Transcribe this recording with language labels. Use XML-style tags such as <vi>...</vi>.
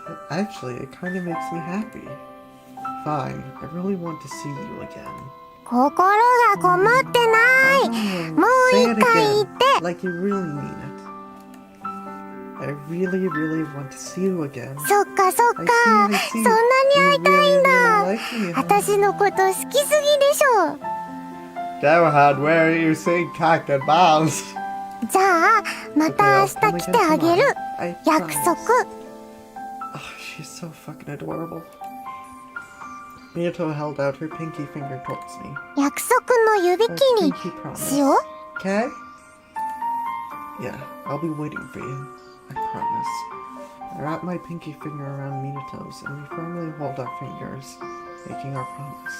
<en>Actually, it kind of makes me happy. Fine, I really want to see you again.</en> <ja>心がこもってない。もう一回言って。</ja> <en>Like you really mean it. I really want to see you again.</en> <ja>そっか。そんなに会いたいんだ。私のこと好きすぎでしょ。</ja> <en>Dowhad, where are you seeing cock and balls?</en> <ja>じゃあ、また明日来てあげる。約束。</ja> <en>Oh, she's so fucking adorable. Minato held out her pinky finger towards me.</en> <ja>約束の指切りしよう。</ja> <en>Okay? Yeah, I'll be waiting for you. I promise. I wrap my pinky finger around Minato's and we firmly hold our fingers, making our promise.</en>